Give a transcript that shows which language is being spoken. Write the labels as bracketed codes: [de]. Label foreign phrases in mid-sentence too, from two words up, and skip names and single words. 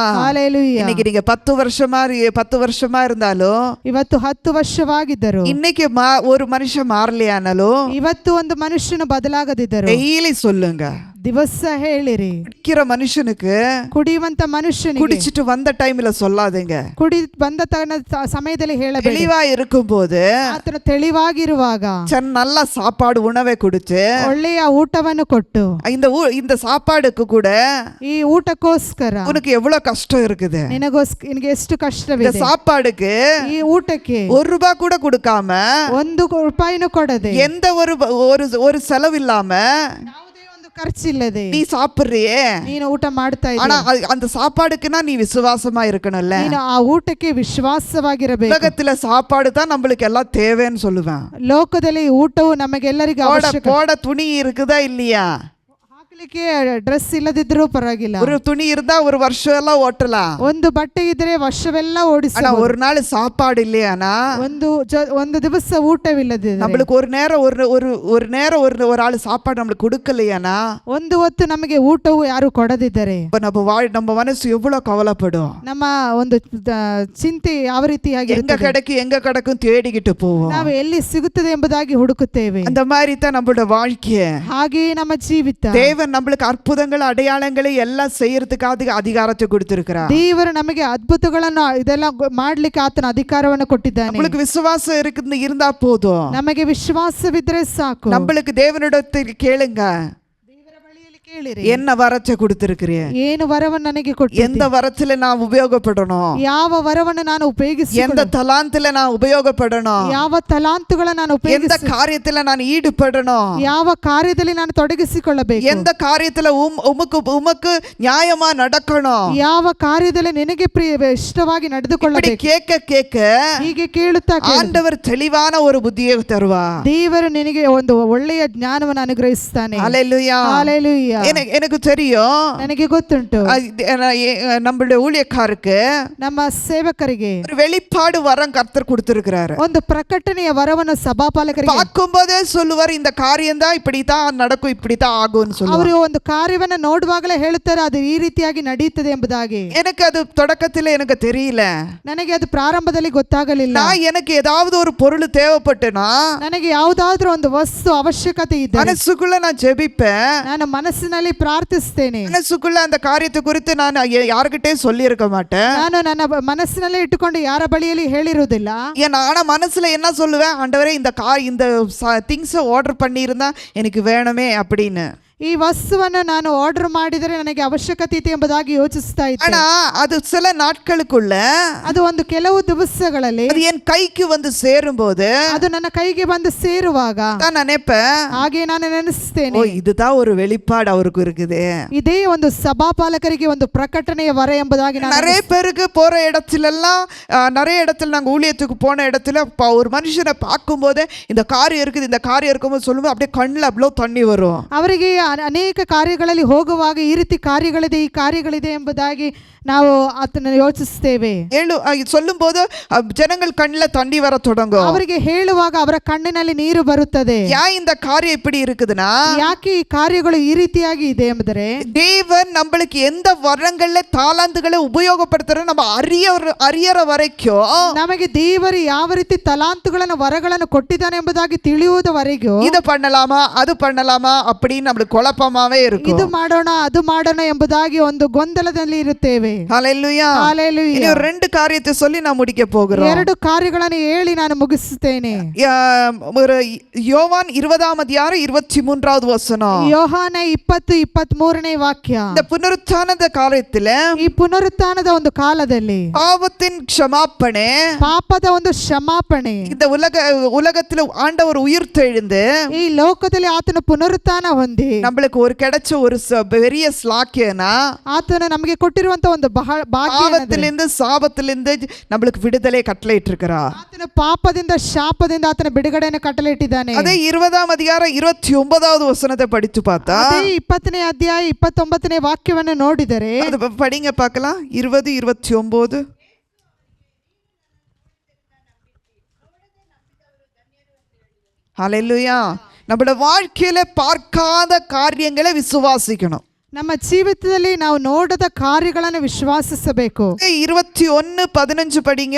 [ta] ஹalleluya. இன்னைக்கு நீங்க 10 வருஷமா இருந்தாலும், [kn] ಇವತ್ತು 10 ವರ್ಷವಾಗಿದ್ದರು, [ta] இன்னைக்கு ஒரு மனுஷன் மாறலையானாலும் [kn] ಇವತ್ತು ಒಂದು ಮನುಷ್ಯನು ಬದಲಾಗದಿದ್ದರು, [ta] டெய்லி சொல்லுங்க. [kn] ದಿವಸ ಹೇಳಿರಿ. [ta] குடிக்கிற மனுஷனுக்கு [kn] ಕುಡಿಯುವಂತ ಮನುಷ್ಯನಿಗೆ [ta] குடிச்சிட்டு வந்த டைம்ல சொல்லாதீங்க. [kn] ಕುಡಿ ಬಂದ ಸಮಯದಲ್ಲಿ ಹೇಳಬೇಡಿ. [ta] தெளிவா இருக்கும்போது, [kn] ಆತನು ತಿಳಿವಾಗಿರುವಾಗ [ta] நல்ல சாப்பாடு உணவை கொடுத்து, [kn] ಒಳ್ಳೆಯ ಊಟವನ್ನು ಕೊಟ್ಟು, [ta] இந்த சாப்பாடுக்கு கூட [kn] ಈ ಊಟಕ್ಕೋಸ್ಕರ [ta] உனக்கு எவ்வளவு கஷ்டம் இருக்குது. [kn] ನಿನಗೆ ಎಷ್ಟು [ta] இந்த [kn] ಕಷ್ಟವಿದೆ. [ta] சாப்பாடுக்கு [kn] ಈ ಊಟಕ್ಕೆ [ta] ₹1 கூட கொடுக்காம, [kn] 1 ರೂಪಾಯಿನೂ ಕೊಡದೆ, [ta] எந்த ஒரு செலவு இல்லாம [kn] ಯಾವುದೇ ಒಂದು ಖರ್ಚಿಲ್ಲದೆ [ta] நீ சாப்பிடுறியே, [kn] ನೀನು ಊಟ ಮಾಡ್ತಾ [ta] ஆனா [kn] ಇದ್ದೀಯ. [ta] அந்த சாப்பாடுக்குன்னா நீ விசுவாசமா இருக்கணும்ல. [kn] ನೀನು ಆ ಊಟಕ್ಕೆ ವಿಶ್ವಾಸವಾಗಿರಬೇಕು. [ta] உலகத்துல சாப்பாடு தான் நம்மளுக்கு எல்லாம் தேவைன்னு சொல்லுவேன். [kn] ಲೋಕದಲ್ಲಿ ಊಟವು ನಮಗೆಲ್ಲರಿಗೂ ಅವಶ್ಯಕ. [ta] போட துணி இருக்குதா இல்லையா? [kn] ಹಾಕಲಿಕ್ಕೆ ಡ್ರೆಸ್ ಇಲ್ಲದಿದ್ರೂ ಪರವಾಗಿಲ್ಲ. [ta] ஒரு துணி இருந்தா ஒரு வருஷம் எல்லாம் ஓட்டலாம். [kn] ಒಂದು ಬಟ್ಟೆ ಇದ್ರೆ ವರ್ಷವೆಲ್ಲ ಓಡಿಸ. [ta] ஆனா ஒரு நாள் சாப்பாடு இல்லையானா, [kn] ಒಂದು ದಿವಸ ಊಟವಿಲ್ಲದೆ [ta] நம்மளுக்கு ஒரு நேரம் ஒரு ஆள் சாப்பாடு நம்மளுக்கு கொடுக்கலையானா, [kn] ಒಂದು ಹೊತ್ತು ನಮಗೆ ಊಟವು ಯಾರು ಕೊಡದಿದ್ದರೆ [ta] நம்ம மனசு எவ்வளவு கவலைப்படும். [kn] ನಮ್ಮ ಒಂದು ಚಿಂತೆ ಯಾವ ರೀತಿಯಾಗಿರುತ್ತೆ. [ta] எங்க கிடைக்கும் தேடிக்கிட்டு போவோம். [kn] ನಾವು ಎಲ್ಲಿ ಸಿಗುತ್ತದೆ ಎಂಬುದಾಗಿ ಹುಡುಕುತ್ತೇವೆ. [ta] அந்த மாதிரி தான் நம்மளோட வாழ்க்கை. [kn] ಹಾಗೆಯೇ ನಮ್ಮ ಜೀವಿತ. [ta] தேவன் நம்மளுக்கு அற்புதங்கள் அடையாளங்களை எல்லாம் செய்யறதுக்காக அதிகாரத்தை கொடுத்திருக்கிறார். [kn] ದೇವರು ನಮಗೆ ಅದ್ಭುತಗಳನ್ನು ಇದೆಲ್ಲ ಮಾಡ್ಲಿಕ್ಕೆ ಆತನ ಅಧಿಕಾರವನ್ನು ಕೊಟ್ಟಿದ್ದಾನೆ. [ta] நம்மளுக்கு விசுவாசம் இருந்தா போதும். [kn] ನಮಗೆ ವಿಶ್ವಾಸವಿದ್ರೆ ಸಾಕು. [ta] நம்மளுக்கு தேவனிடத்தில் கேளுங்க, என்ன வரத்தை கொடுத்திருக்கிறேன், [kn] ಏನು ವರವನ್ನು ನನಗೆ ಕೊಟ್ಟಿದ್ದೀ, [ta] எந்த வரத்துல நான் உபயோகப்படணும், [kn] ಯಾವ ವರವನ್ನು ನಾನು ಉಪಯೋಗಿಸಿ, [ta] எந்த தலாந்தில நான் உபயோகப்படணும், [kn] ಯಾವ ತಲಾಂತುಗಳನ್ನು ನಾನು [ta] எந்த [kn] ಉಪಯೋಗಿಸಿ, [ta] காரியத்துல நான் ஈடுபடணும், [kn] ಯಾವ ಕಾರ್ಯದಲ್ಲಿ ನಾನು ತೊಡಗಿಸಿಕೊಳ್ಳಬೇಕು, [ta] எந்த காரியத்துல உமக்கு நியாயமா நடக்கணும், [kn] ಯಾವ ಕಾರ್ಯದಲ್ಲಿ ನಿನಗೆ ಇಷ್ಟವಾಗಿ ನಡೆದುಕೊಳ್ಳಬೇಕು. [ta] கேட்க [kn] ಹೀಗೆ ಕೇಳುತ್ತಾ [ta] ஆண்டவர் தெளிவான ஒரு புத்தியை தருவார். [kn] ದೇವರು ನಿನಗೆ ಒಂದು ಒಳ್ಳೆಯ ಜ್ಞಾನವನ್ನು ಅನುಗ್ರಹಿಸುತ್ತಾನೆ. [ta] ஹalleluya. ஹalleluya. எனக்கு தெரியும், [kn] ನನಗೆ ಗೊತ್ತುಂಟು, [ta] நம்மளுடைய ஊழியக்காருக்கு [kn] ನಮ್ಮ ಸೇವಕರಿಗೆ [ta] ஒரு வெளிப்பாடு வரம் கர்த்தர் கொடுத்திருக்கிறாரு. [kn] ಒಂದು ಪ್ರಕಟಣೆಯ ವರವನ್ನು ಸಭಾಪಾಲಕರಿಗೆ [ta] பார்க்கும்போதே சொல்லுவார், இந்த காரியம் தான் இப்படித்தான் நடக்கும், இப்படித்தான் ஆகும்னு சொல்லுவார். [kn] ಅವರು ಒಂದು ಕಾರ್ಯವನ್ನು ನೋಡುವಾಗಲೇ ಹೇಳುತ್ತಾರೆ, ಅದು ಈ ರೀತಿಯಾಗಿ ನಡೆಯುತ್ತದೆ ಎಂಬುದಾಗಿ. [ta] எனக்கு அது தொடக்கத்துல எனக்கு தெரியல, [kn] ನನಗೆ ಅದು ಪ್ರಾರಂಭದಲ್ಲಿ ಗೊತ್ತಾಗಲಿಲ್ಲ. [ta] எனக்கு ஏதாவது ஒரு பொருள் தேவைப்பட்டுனா, [kn] ನನಗೆ ಯಾವುದಾದ್ರೂ ಒಂದು ವಸ್ತು ಅವಶ್ಯಕತೆ ಇದ್ದರೆ [ta] மனசுக்குள்ள நான் ஜெபிப்பேன், [kn] ನಾನು ಮನಸ್ಸಿನಲ್ಲಿ ಪ್ರಾರ್ಥಿಸ್ತೇನೆ. [ta] மனசுக்குள்ள அந்த காரியத்தை குறித்து நான் யாருக்கிட்டே சொல்லி இருக்க மாட்டேன். [kn] ನಾನು ನನ್ನ ಮನಸ್ಸಿನಲ್ಲೇ ಇಟ್ಟುಕೊಂಡು ಯಾರ ಬಳಿಯಲ್ಲಿ ಹೇಳಿರುವುದಿಲ್ಲ. [ta] ஆனா மனசுல என்ன சொல்லுவேன், ஆண்டவரே இந்த [en] things order [ta] பண்ணியிருந்தா எனக்கு வேணுமே அப்படின்னு. [kn] ಈ ವಸ್ತುವನ್ನು ನಾನು ಆರ್ಡರ್ ಮಾಡಿದರೆ ನನಗೆ ಅವಶ್ಯಕತೆ ಇದೆ ಎಂಬುದಾಗಿ ಯೋಚಿಸ್ತಾ ಇದ್ದೆ. [ta] ஆனா அது சில நாட்களுக்குள்ள, [kn] ಅದು ಒಂದು ಕೆಲವು ದಿವಸಗಳಲ್ಲಿ [ta] அது என் கைக்கு வந்து சேரும்போது, [kn] ಅದು ನನ್ನ ಕೈಗೆ ಬಂದು ಸೇರುವಾಗ [ta] நான் நினைப்பேன், [kn] ಹಾಗೆ ನಾನು ನೆನೆಸ್ತೇನೆ, [ta] இதுதான் ஒரு வெளிப்பாடு அவருக்கு இருக்குது. [kn] ಇದೇ ಒಂದು ಸಭಾಪಾಲಕರಿಗೆ ಒಂದು ಪ್ರಕಟಣೆಯ ವರ ಎಂಬುದಾಗಿ. [ta] நிறைய பேருக்கு போற இடத்துலெல்லாம், நிறைய இடத்துல நாங்கள் ஊழியத்துக்கு போன இடத்துல ஒரு மனுஷனை பார்க்கும்போது இந்த காரியம் இருக்குது, இந்த காரியம் இருக்கும்போது சொல்லும்போது அப்படியே கண்ணில் அவ்வளோ தண்ணி வரும். [kn] ಅವರಿಗೆ ಅನೇಕ ಕಾರ್ಯಗಳಲ್ಲಿ ಹೋಗುವಾಗ ಈ ರೀತಿ ಕಾರ್ಯಗಳಿದೆ ಎಂಬುದಾಗಿ ನಾವು ಅದನ್ನು ಯೋಚಿಸುತ್ತೇವೆ. [ta] சொல்லும் போது ஜனங்கள் கண்ணில் தண்ணி வர தொடங்கும். [kn] ಅವರಿಗೆ ಹೇಳುವಾಗ ಅವರ ಕಣ್ಣಿನಲ್ಲಿ ನೀರು ಬರುತ್ತದೆ. [ta] ஏன் இந்த காரியம் இப்படி இருக்குதுன்னா, [kn] ಯಾಕೆ ಈ ಕಾರ್ಯಗಳು ಈ ರೀತಿಯಾಗಿ ಇದೆ ಎಂಬುದರೆ, [ta] தேவன் நம்மளுக்கு எந்த வரங்கள்ல தாளாந்துகளை உபயோகப்படுத்துற நம்ம அறியற வரைக்கும், [kn] ನಮಗೆ ದೇವರು ಯಾವ ರೀತಿ ತಲಾಂತುಗಳನ್ನು ವರಗಳನ್ನು ಕೊಟ್ಟಿದ್ದಾನೆ ಎಂಬುದಾಗಿ ತಿಳಿಯುವುದವರೆಗೂ [ta] இதை பண்ணலாமா அது பண்ணலாமா அப்படின்னு நம்மளுக்கு குழப்பமாவே இருக்கும். [kn] ಇದು ಮಾಡೋಣ ಅದು ಮಾಡೋಣ ಎಂಬುದಾಗಿ ಒಂದು ಗೊಂದಲದಲ್ಲಿ ಇರುತ್ತೇವೆ. [ta] ஹalleluya. [kn] Hallelujah. [ta] இனி ஒரு ரெண்டு காரியத்தை சொல்லி நான் முடிக்க போகிறோம். [kn] ಎರಡು ಕಾರ್ಯಗಳನ್ನು ಹೇಳಿ ನಾನು ಮುಗಿಸುತ್ತೇನೆ. [ta] ஒரு யோவான் 20:23 வசனம். [kn] ಯೋಹಾನ 20:23 ವಾಕ್ಯ. [ta] இந்த புனருத்தானದ காலத்துல [kn] ಈ ಪುನರುತ್ಥಾನದ ಒಂದು ಕಾಲದಲ್ಲಿ [ta] பாவத்தின் க்ஷமாப்பணே, [kn] ಪಾಪದ ಒಂದು ಕ್ಷಮಾಪಣೆ, [ta] இந்த உலகத்துல ஆண்டவர் உயிர்த்தெழுந்து [kn] ಈ ಲೋಕದಲ್ಲಿ ಆತನ ಪುನರುತ್ಥಾನ ಹೊಂದಿ [ta] நம்மளுக்கு ஒரு கிடைச்ச ஒரு பெரிய ஸ்லாக்கியனா, [kn] ಆತನ ನಮಗೆ ಕೊಟ್ಟಿರುವಂತ ಒಂದು ಬಹಳ ಭಾಗ್ಯ, [ta] பாவத்திலிருந்து சாபத்திலிருந்து நம்மளுக்கு விடுதலை கட்டளையிட்டு இருக்கிறார். [kn] ಆತನ ಪಾಪದಿಂದ ಶಾಪದಿಂದ ಆತನ ಬಿಡುಗಡೆಯನ್ನು ಕಟ್ಟளையிಟ್ಟಿದ್ದಾನೆ. [ta] அதே 20:29 வசனத்தை படித்து பார்த்தா, [kn] ಅದೇ 20ನೇ ಅಧ್ಯಾಯ 29ನೇ ವಾಕ್ಯವನ್ನು ನೋಡಿದರೆ, [ta] அது படிங்க பார்க்கலாம். 20:29. ஹalleluya. நம்மளோட வாழ்க்கையில பார்க்காத காரியங்களை விசுவாசிக்கணும். [kn] ನಮ್ಮ ಜೀವಿತದಲ್ಲಿ ನಾವು ನೋಡದ ಕಾರ್ಯಗಳನ್ನು ವಿಶ್ವಾಸಿಸಬೇಕು. [ta] 21:15 படிங்க.